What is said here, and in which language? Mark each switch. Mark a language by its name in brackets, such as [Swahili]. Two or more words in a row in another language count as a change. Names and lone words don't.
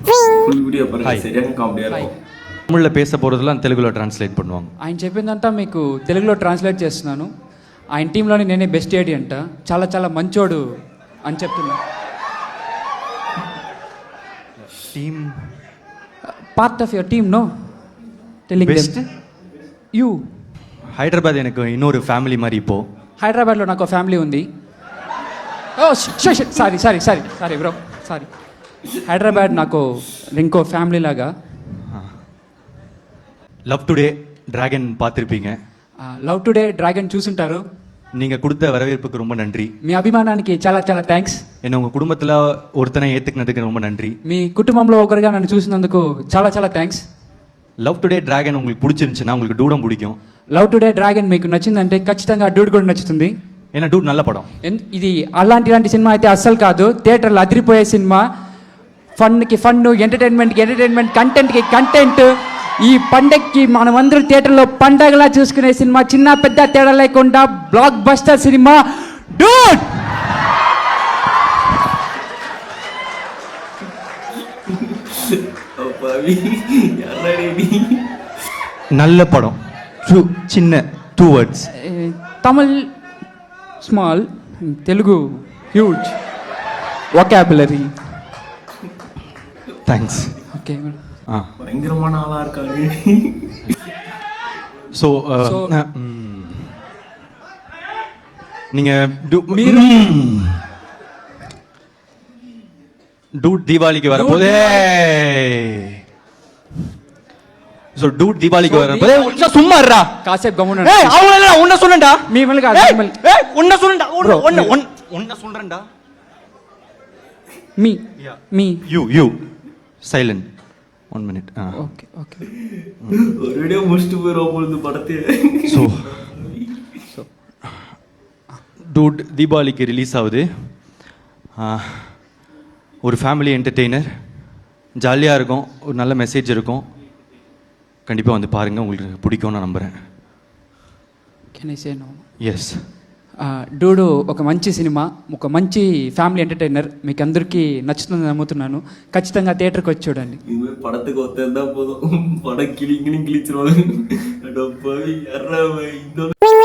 [English] full video [Tamil] పాருங்க சரியான காமெடியா இருக்கும். தமிழ்ல பேச போறதெல்லாம் [Telugu] తెలుగులో ట్రాన్స్లేట్ [Tamil] பண்ணுவாங்க. [Telugu] ఆయన చెప్పిందంతా మీకు తెలుగులో ట్రాన్స్లేట్ చేస్తున్నాను. ఆయన టీంలోని నేనే [English] best AD [Telugu] అంట, చాలా చాలా మంచోడు అని చెప్తున్నా. [English] టీమ్ part of your team no telling బెస్ట్ యూ. [Tamil] హైదరాబాద్ எனக்கு இன்னொரு ఫ్యామిలీ மாதிரி இப்போ. [Telugu] హైదరాబాద్లో నాకు ఫ్యామిలీ ఉంది. [English] oh sorry sorry sorry sorry bro sorry. [Telugu] హైదరాబాద్ నాకు ఇంకో ఫ్యామిలీ లాగా. [Tamil] லவ் டுடே டிராகன் பார்த்துருப்பீங்க. [Telugu] లవ్ టుడే డ్రాగన్ చూసుంటారు. [Tamil] நீங்கள் கொடுத்த வரவேற்புக்கு ரொம்ப நன்றி. [Telugu] మీ అభిమానానికి చాలా చాలా థ్యాంక్స్. [Tamil] என்னை உங்கள் குடும்பத்தில் ஒருத்தனை ஏற்றுக்கினதுக்கு ரொம்ப நன்றி. [Telugu] మీ కుటుంబంలో ఒకరిగా నన్ను చూసినందుకు చాలా చాలా థ్యాంక్స్. [Tamil] லவ் டுடே டிராகன் உங்களுக்கு பிடிச்சிருந்துச்சுன்னா உங்களுக்கு டூடம் பிடிக்கும். [Telugu] లవ్ టుడే డ్రాగన్ మీకు నచ్చిందంటే ఖచ్చితంగా డూడ్ కూడా నచ్చుతుంది. [Tamil] ஏன்னா டூட் நல்ல படம். [Telugu] ఇది అలాంటి సినిమా అయితే అస్సలు కాదు, థియేటర్లో అదిరిపోయే సినిమా. ఫన్కి ఫన్, ఎంటర్టైన్మెంట్కి ఎంటర్టైన్మెంట్, కంటెంట్కి కంటెంట్. ఈ పండగకి మనమందరూ థియేటర్లో పండగలా చూసుకునే సినిమా, చిన్న పెద్ద తేడా లేకుండా [English] blockbuster [Telugu] సినిమా డూడ్. [Tamil] நல்ல படம். சின்ன 2 words. [English] Tamil small, Telugu huge vocabulary. [Tamil] தேங்க்ஸ். [Telugu] ఓకే [Tamil] பயங்கரமான ஆளா இருக்காங்க. ஸோ நீங்கள் டூட் தீபாவளிக்கு வரப்போதே. ஸோ டூட் தீபாவளிக்கு வரப்போதே. சும்மா இருடா, [Telugu] కాసేపు గమ్మున. [Tamil] அவங்கள உன்ன சொல்லுடா, [Telugu] మిమ్మల్ని కాదు మిమ్మల్ని. [Tamil] உன்ன சொல்லுடா, உன்ன சொல்றேன்டா. [Telugu] మీ మీ [English] you silent 1 minute. [Telugu] ఓకే ఓకే. [Tamil] ஒரு வீடியோ முடிச்சிட்டு போயிடும் பொழுது படத்தை. ஸோ டூட் தீபாவளிக்கு ரிலீஸ் ஆகுது. ஒரு [English] family entertainer, [Tamil] ஜாலியாக இருக்கும், ஒரு நல்ல மெசேஜ் இருக்கும். கண்டிப்பாக வந்து பாருங்கள், உங்களுக்கு பிடிக்கும்னு நான் நம்புகிறேன். [English] Can I say no? ఎస్. [Telugu] డూడు ఒక మంచి సినిమా, ఒక మంచి [English] family entertainer, [Telugu] మీకు అందరికీ నచ్చుతుందని నమ్ముతున్నాను. ఖచ్చితంగా థియేటర్కి వచ్చి చూడండి. [Tamil] இனிமேல் படத்துக்கு ஒத்தா போதும், படம் கிளிச்சிருவாங்க.